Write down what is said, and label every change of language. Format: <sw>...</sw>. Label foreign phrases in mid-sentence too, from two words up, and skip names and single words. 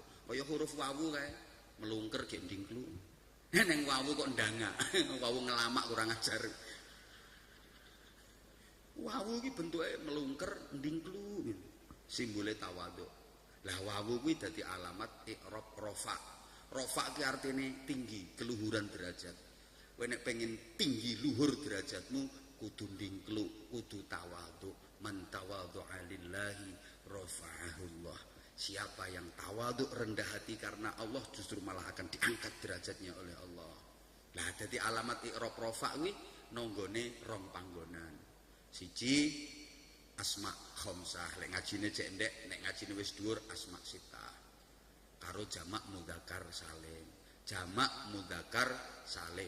<jv>Kaya huruf wawu kae melungker ge ndingkluk. Neng wawu kok ndanga. Wawu ngelamak kurang ajar. Wawu iki bentuke melungker ndingkluk gitu. Simbole tawaduk. Lah wawu kuwi dadi alamat</jv> <ar>i'rab rafa.</ar> <jv>Rafa ki artine tinggi, keluhuran derajat. Kowe nek pengen tinggi luhur derajatmu kudu ndingkluk, kudu tawaduk.</jv> <ar>Man tawadhu'a lillahi rafa'ahullah.</ar> <id>Siapa yang tawaduk rendah hati karena Allah justru malah akan diangkat derajatnya oleh Allah.</id> <jv>Lah dadi alamat</jv> <ar>i'rab rafa</ar> <jv>kuwi nonggone rong panggonan. Siji</jv> <ar>asma khamsah,</ar> <jv>lek ngajine cek ndek, nek ngajine wis dhuwur</jv> <ar>asma sita.</ar> <jv>Karo jamak mudzakkar salim. Jamak mudzakkar salim.</jv>